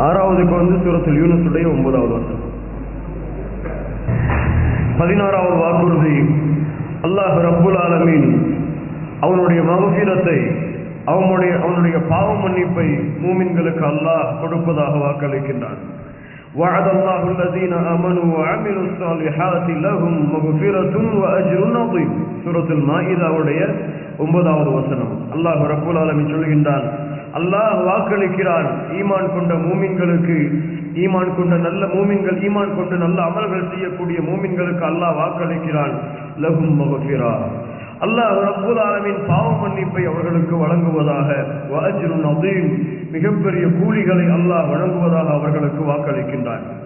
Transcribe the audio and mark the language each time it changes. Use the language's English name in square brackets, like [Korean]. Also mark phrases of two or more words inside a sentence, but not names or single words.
[Tamil] 6வதுக்கு வந்து சூரத்துல் யூனுஸுடைய 9வது வசனம். 16வது வாக்குறுதி, [Arabic] الله رب العالمين [Tamil] அவனுடைய மக்ஃபிரத்தை, அவனுடைய பாவ மன்னிப்பை மூமின்களுக்கு அல்லாஹ் கொடுப்பதாக வாக்களிக்கின்றான். [Arabic] وعد الله الذين آمنوا وعملوا الصالحات لهم مغفرة وأجر عظيم. [Tamil] சூரத்துல் மாஇதாவுடைய 9வது வசனம். [Arabic] الله رب العالمين [Tamil] சொல்கின்றான், அல்லாஹ் வாக்களிக்கிறான் ஈமான் கொண்ட மூமின்களுக்கு, ஈமான் கொண்ட நல்ல மூமின்கள், ஈமான் கொண்டு நல்ல அமல்கள் செய்யக்கூடிய மூமின்களுக்கு அல்லாஹ் வாக்களிக்கிறான் [Arabic] لهم مغفرة, الله رب العالمين [Tamil] பாவ மன்னிப்பை அவர்களுக்கு வழங்குவதாக, [Arabic] وأجر عظيم, [Tamil] மிகப்பெரிய கூலிகளை அல்லாஹ் வழங்குவதாக அவர்களுக்கு வாக்களிக்கின்றான்.